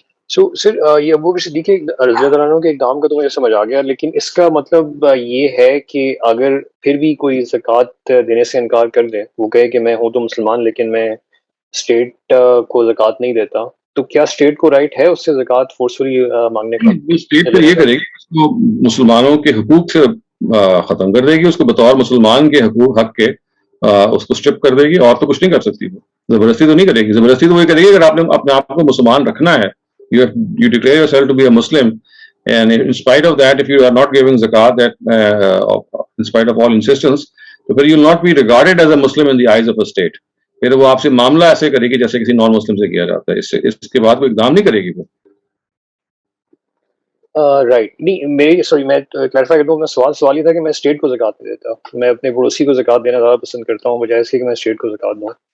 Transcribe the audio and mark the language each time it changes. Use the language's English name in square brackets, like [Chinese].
[Urdu] سو سر یہ ابو بکر صدیق رضی اللہ عنہ کے اقدام کا تو مجھے سمجھ آ گیا، لیکن اس کا مطلب یہ ہے کہ اگر پھر بھی کوئی زکوٰۃ دینے سے انکار کر دے، وہ کہے کہ میں ہوں تو مسلمان لیکن میں اسٹیٹ کو زکوٰۃ نہیں دیتا، تو کیا اسٹیٹ کو رائٹ ہے اس سے زکوٰۃ فورسفلی مانگنے کا؟ اسٹیٹ تو یہ کرے گی اس کو مسلمانوں کے حقوق سے ختم کر دے گی، اس کو بطور مسلمان کے حق کے اس کو اسٹرپ کر دے گی، اور تو کچھ نہیں کر سکتی. وہ زبردستی تو نہیں کرے گی. زبردستی تو وہ کرے گی اگر آپ نے اپنے آپ کو مسلمان رکھنا ہے. [English] You declare yourself to be a Muslim, and in spite of that, if you are not giving zakat, in spite of all insistence, [Urdu] تو پھر [English] you will not be regarded as a Muslim in the eyes of a state. [Urdu] پھر وہ آپ سے معاملہ ایسے کرے گی جیسے کسی نان مسلم سے کیا جاتا ہے. اس کے بعد وہ اقدام نہیں کرے گی. وہ رائٹ نہیں، میری سوری میں کلیریفائی کر دوں. میں سوال یہ تھا کہ میں اسٹیٹ کو زکوٰۃ نہیں دیتا، میں اپنے پڑوسی کو زکوٰۃ دینا زیادہ پسند کرتا ہوں بجائے اس کے کہ میں اسٹیٹ کو زکوٰۃ دوں.